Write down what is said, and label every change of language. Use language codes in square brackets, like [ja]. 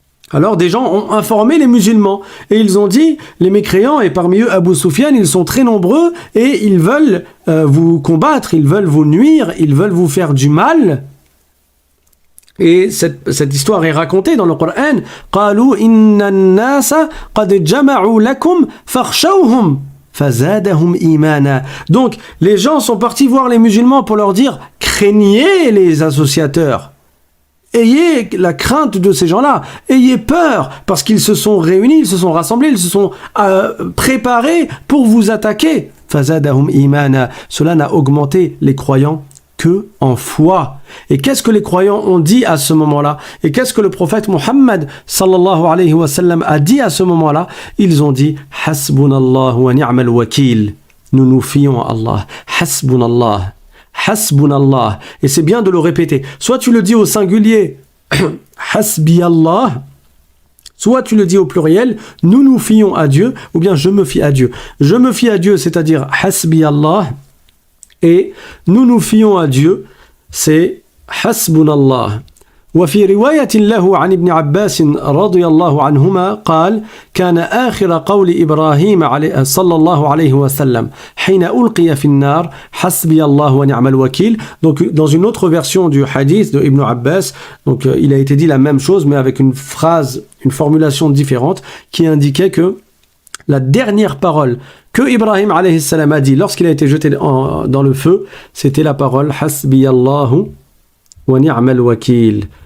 [fr] Alors des gens ont informé les musulmans et ils ont dit les mécréants et parmi eux Abu Sufyan, ils sont très nombreux et ils veulent vous combattre, ils veulent vous nuire, ils veulent vous faire du mal. Et cette histoire est racontée dans le Coran. [ar] قالوا إن الناس قد جمعوا لكم فاخشوهم فزادهم إيمانا. [fr] Donc les gens sont partis voir les musulmans pour leur dire craignez les associateurs. Ayez la crainte de ces gens-là, ayez peur, parce qu'ils se sont réunis, ils se sont rassemblés, ils se sont préparés pour vous attaquer. [ar] فزادهم إيمانا. [fr] Cela n'a augmenté les croyants que en foi. Et qu'est-ce que les croyants ont dit à ce moment-là? Et qu'est-ce que le prophète Muhammad sallallahu alayhi wa sallam a dit à ce moment-là? Ils ont dit [ar] Hasbunallah wa ni'mal wakil. [fr] Nous nous fions à Allah. Hasbunallah. Hasbunallah. Et c'est bien de le répéter. Soit tu le dis au singulier Hasbi Allah, soit tu le dis au pluriel, nous nous fions à Dieu, ou bien je me fie à Dieu. Je me fie à Dieu, c'est-à-dire Hasbi Allah. Et nous nous fions à Dieu, c'est Hasbunallah. [ar] وفي رواية له عن ابن عباس رضي الله عنهما قال كان آخر قول إبراهيم صلى الله عليه وسلم حين ألقي في النار حسبي الله ونعم الوكيل. [fr] Donc dans une autre version du hadith de Ibn Abbas, donc il a été dit la même chose mais avec une phrase, une formulation différente qui indiquait que la dernière parole que Ibrahim alayhi salam a dit lorsqu'il a été jeté dans le feu, c'était la parole [ar] Hasbi Allahu wa ni'mal wakil.